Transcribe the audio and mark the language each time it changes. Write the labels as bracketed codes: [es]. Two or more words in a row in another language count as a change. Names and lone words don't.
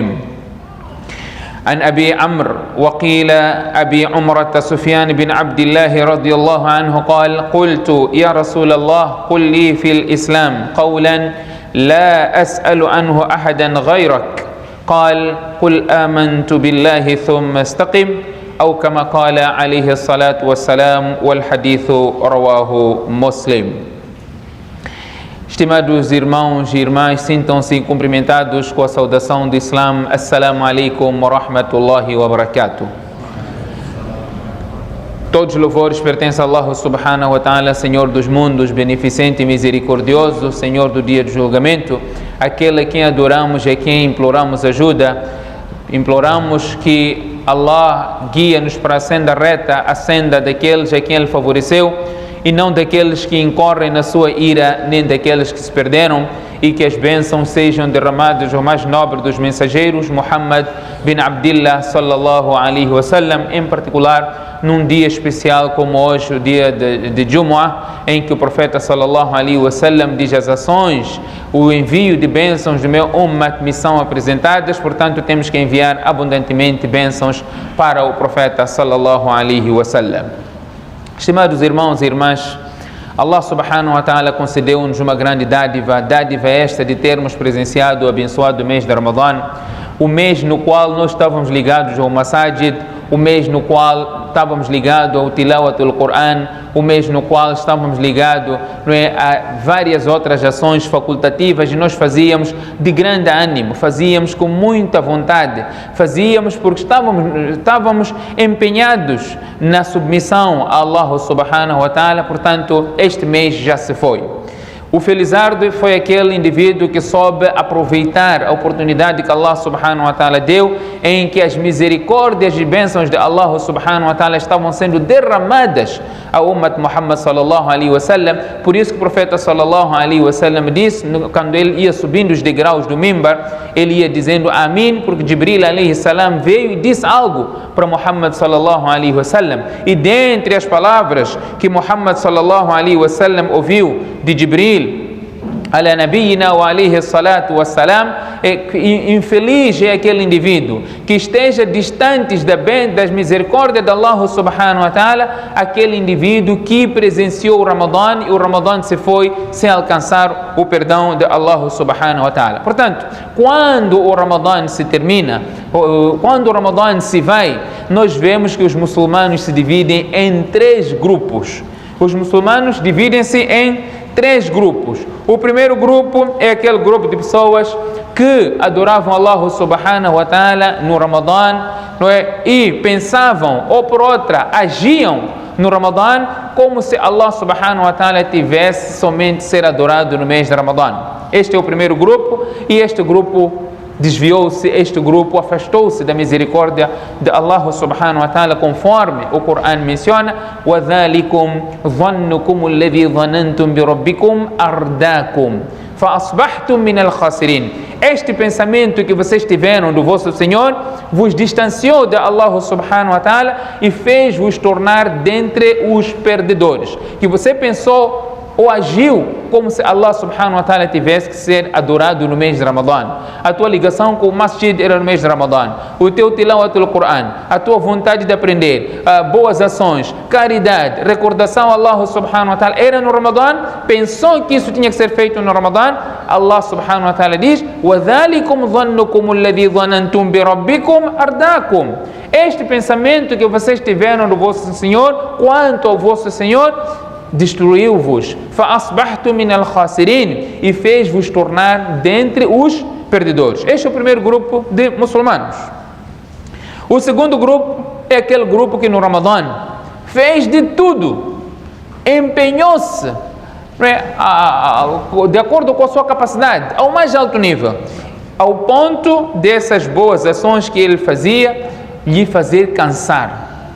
[ar] عن أبي عمرو وقيل أبي عمرة سفيان بن عبد الله رضي الله عنه قال قلت يا رسول الله قل لي في الإسلام قولا لا أسأل عنه أحدا غيرك قال قل آمنت بالله ثم استقم أو كما قال عليه الصلاة والسلام والحديث رواه مسلم. [pt] Estimados irmãos e irmãs, sintam-se cumprimentados com a saudação do Islã. [ar] السلام عليكم ورحمة الله وبركاته. [pt] Todos os louvores pertencem a Allah [ar] سبحانه وتعالى, [pt] Senhor dos mundos, beneficente e misericordioso, Senhor do dia do julgamento, aquele a quem adoramos e a quem imploramos ajuda. Imploramos que Allah guia-nos para a senda reta, a senda daqueles a quem Ele favoreceu, e não daqueles que incorrem na sua ira, nem daqueles que se perderam, e que as bênçãos sejam derramadas ao mais nobre dos mensageiros, [ar] محمد بن عبد الله صلى الله عليه وسلم, [pt] em particular num dia especial como hoje, o dia de Jumu'ah, em que o profeta [ar] صلى الله عليه وسلم [pt] diz as ações, o envio de bênçãos do meu ummat me são apresentadas, portanto temos que enviar abundantemente bênçãos para o profeta [ar] صلى الله عليه وسلم. [pt] Estimados irmãos e irmãs, Allah [ar] سبحانه وتعالى [pt] concedeu-nos uma grande dádiva esta de termos presenciado o abençoado mês de Ramadã, o mês no qual nós estávamos ligados ao Masajid, o mês no qual estávamos ligados ao [ar] تلاوة القرآن, [pt] o mês no qual estávamos ligados a várias outras ações facultativas, e nós fazíamos de grande ânimo, fazíamos com muita vontade, fazíamos porque estávamos empenhados na submissão a Allah [ar] سبحانه وتعالى. [pt] Portanto, este mês já se foi. O felizardo foi aquele indivíduo que soube aproveitar a oportunidade que Allah [ar] سبحانه وتعالى [pt] deu, em que as misericórdias e bênçãos de Allah [ar] سبحانه وتعالى [pt] estavam sendo derramadas ao Ummat Muhammad [ar] صلى الله عليه وسلم. [pt] Por isso que o profeta [ar] صلى الله عليه وسلم [pt] disse, quando ele ia subindo os degraus do mimbar, ele ia dizendo Amin, porque Jibril [ar] عليه السلام [pt] veio e disse algo para Muhammad [ar] صلى الله عليه وسلم. [pt] E dentre as palavras que Muhammad [ar] صلى الله عليه وسلم [pt] ouviu de Jibril [ar] على نبينا وعليه الصلاة والسلام, [pt] infeliz é aquele indivíduo que esteja distante das misericórdias de Allah [ar] سبحانه وتعالى, [pt] aquele indivíduo que presenciou o Ramadã e o Ramadã se foi sem alcançar o perdão de Allah [ar] سبحانه وتعالى. [pt] Portanto, quando o Ramadã se termina, quando o Ramadã se vai, nós vemos que os muçulmanos se dividem em três grupos. Os muçulmanos dividem-se em três grupos. O primeiro grupo é aquele grupo de pessoas que adoravam Allah [ar] سبحانه وتعالى [pt] no Ramadã, não é? E pensavam, ou por outra, agiam no Ramadã como se Allah [ar] سبحانه وتعالى [pt] tivesse somente ser adorado no mês de Ramadã. Este é o primeiro grupo, e este grupo desviou-se, este grupo afastou-se da misericórdia de Allah [ar] سبحانه وتعالى, [pt] conforme o Coran menciona [ar] وَذَلِكُمْ ظَنُّكُمُ الَّذِي ظَنَنْتُمْ بِرَبِّكُمْ أَرْدَاكُمْ فَأَصْبَحْتُمْ مِنَ الْخَاسِرِينَ. [pt] Este pensamento que vocês tiveram do vosso Senhor vos distanciou de Allah [ar] سبحانه وتعالى [pt] e fez-vos tornar dentre os perdedores. Que você pensou ou agiu como se Allah [ar] سبحانه وتعالى [pt] tivesse que ser adorado no mês de Ramadã. A tua ligação com o masjid era no mês de Ramadã. O teu [ar] تلاوة القرآن, [pt] a tua vontade de aprender, boas ações, caridade, recordação a Allah [ar] سبحانه وتعالى [pt] era no Ramadã. Pensou que isso tinha que ser feito no Ramadã. Allah [ar] سبحانه وتعالى [pt] diz: [ar] وَذَلِكُمْ ظَنُّكُمُ الَّذِي ظَنَنْتُمْ بِرَبِّكُمْ أَرْدَاكُمْ. [pt] Este pensamento que vocês tiveram do vosso Senhor, quanto ao vosso Senhor, destruiu-vos. [ar] فَأَصْبَحْتُمْ مِنَ الْخَاسِرِينَ. [pt] E fez-vos tornar dentre os perdedores. Este é o primeiro grupo de muçulmanos. O segundo grupo é aquele grupo que no Ramadã fez de tudo, empenhou-se de acordo com a sua capacidade, ao mais alto nível, ao ponto dessas boas ações que ele fazia lhe fazer cansar.